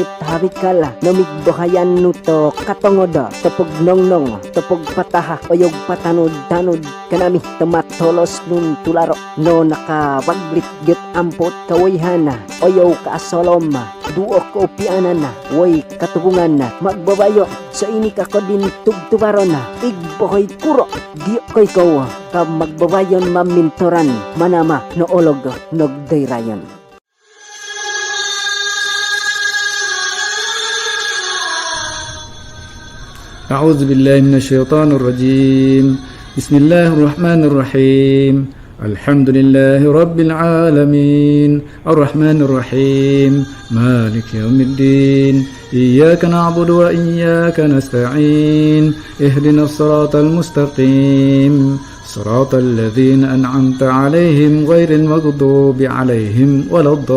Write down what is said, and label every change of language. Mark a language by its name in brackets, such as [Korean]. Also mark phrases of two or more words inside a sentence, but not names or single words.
[Higaonon] harikala, namigbahayan no to katongoda, tapog nongnong, tapog pataha, oyog patanod-tanod, kanami tumatolos nun tularo, no nakawaglit get ampot kawayhana, oyaw kaasolom, duo ko pianan na, woy katubungan na, magbabayo, sa ini kako din tugtubaro na, igbohoy kuro, diyo ko'y ko, ka magbabayon mamintoran, manama no olog nogdayrayon. [Arabic] أعوذ بالله من الشيطان الرجيم بسم الله الرحمن الرحيم الحمد لله رب العالمين الرحمن الرحيم مالك يوم الدين إياك نعبد وإياك نستعين اهدنا الصراط المستقيم صراط الذين أنعمت عليهم غير المغضوب عليهم ولا